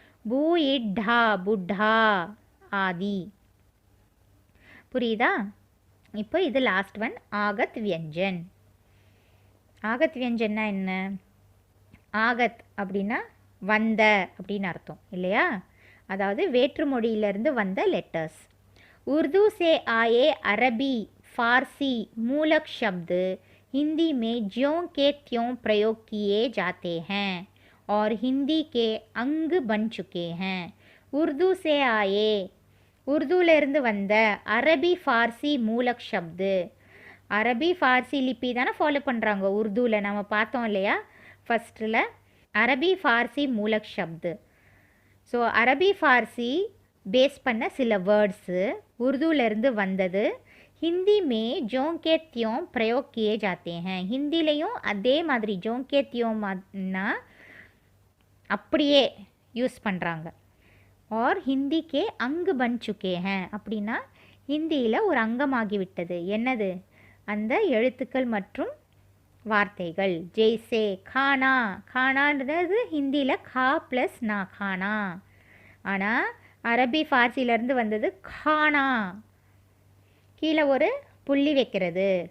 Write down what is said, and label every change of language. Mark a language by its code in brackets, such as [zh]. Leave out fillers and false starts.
[ta] பூ இட்டா, புட்டா ஆதி. புரியுதா? இப்போ இது லாஸ்ட் ஒன், ஆகத் வியஞ்சன். ஆகத் வியஞ்சன்னா என்ன? ஆகத் அப்படின்னா வந்த அப்படின்னு அர்த்தம் இல்லையா? அதாவது வேற்று மொழியிலிருந்து வந்த லெட்டர்ஸ். [hi] उर्दू से आए अरबी फारसी मूलक शब्द हिंदी में ज्यों के त्यों प्रयोग किए जाते हैं और हिंदी के अंग बन चुके हैं. उर्दू से आए, [ta] உருதுலேருந்து வந்த அரபி ஃபார்சி மூலக் ஷப்து. அரபி ஃபார்சி லிப்பி தானே ஃபாலோ பண்ணுறாங்க உருதுவில், நம்ம பார்த்தோம் இல்லையா ஃபஸ்ட்டில். அரபி ஃபார்சி மூலக் ஷப்து. ஸோ அரபி ஃபார்சி பேஸ் பண்ண சில வேர்ட்ஸு உருதுலேருந்து வந்தது. [hi] ஹிந்தி மே ஜோங்கே தியோம் பிரயோக் கியே ஜாத்தே ஹேன். [ta] ஹிந்திலையும் அதே மாதிரி ஜோங்கே தியோம்னா அப்படியே யூஸ் பண்ணுறாங்க. [hi] और हिंदी के अंग बन चुके हैं [ta] அப்படின்னா ஹிந்தியில் ஒரு அங்கமாகிவிட்டது. என்னது? அந்த எழுத்துக்கள் மற்றும் வார்த்தைகள். ஜெய்சே கானா, கானான்றது ஹிந்தியில் கா ப்ளஸ் நா, கானா. ஆனால் அரபி ஃபார்சியிலேருந்து வந்தது கானா. கீழே ஒரு புள்ளி வைக்கிறது.